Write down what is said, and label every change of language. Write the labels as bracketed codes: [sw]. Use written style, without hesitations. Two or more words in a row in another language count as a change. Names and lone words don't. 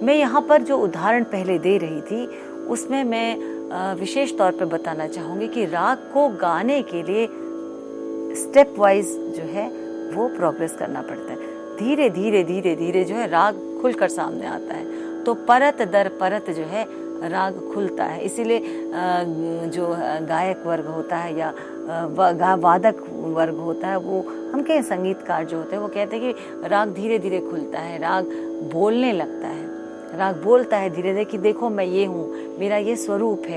[hi] मैं यहाँ पर जो उदाहरण पहले दे रही थी उसमें मैं विशेष तौर पर बताना चाहूँगी कि राग को गाने के लिए [en] step wise [hi] जो है वो प्रोग्रेस करना पड़ता है। धीरे धीरे धीरे धीरे जो है राग खुलकर सामने आता है, तो परत दर परत जो है राग खुलता है। इसीलिए जो गायक वर्ग होता है या वादक वर्ग होता है, वो हम कहें संगीतकार जो होते हैं, वो कहते हैं कि राग धीरे धीरे खुलता है, राग बोलने लगता है, राग बोलता है धीरे धीरे कि देखो मैं ये हूँ, मेरा ये स्वरूप है।